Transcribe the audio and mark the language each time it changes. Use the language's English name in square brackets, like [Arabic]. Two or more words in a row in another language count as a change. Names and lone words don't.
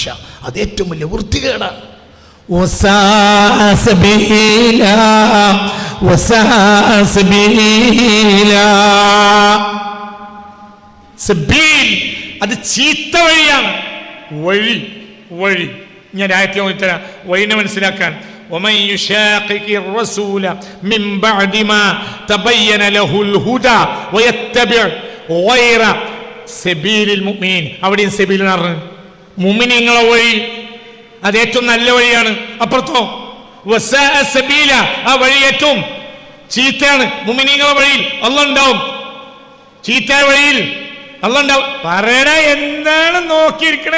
[Malayalam] അത് ഏറ്റവും വലിയ വൃത്തികേടാണ്. അത് ചീത്ത വഴിയാണ്. വഴി ഞാൻ ആയത്തെ ഓതിത്തരാം വഴിനെ മനസ്സിലാക്കാൻ. [Arabic] ومن يشاقق الرسول من بعد ما تبين له الهدى ويتبع غير سبيل المؤمنين. [Malayalam] അവിടെയും സബീൽ എന്ന് പറഞ്ഞു. മുഅ്മിനീങ്ങളെ വഴി അത് ഏറ്റവും നല്ല വഴിയാണ്. അപ്പുറത്തോ [Arabic] وساء سبيلا, [Malayalam] ആ വഴി ഏറ്റവും ചീത്തയാണ്. മുഅ്മിനീങ്ങളെ വഴിയിൽ അല്ലാഹ് ഉണ്ടാവും, ചീത്ത വഴിയിൽ അല്ലാഹ് ഉണ്ടാവും. പറയണ എന്താണ് നോക്കിയിരിക്കണേ?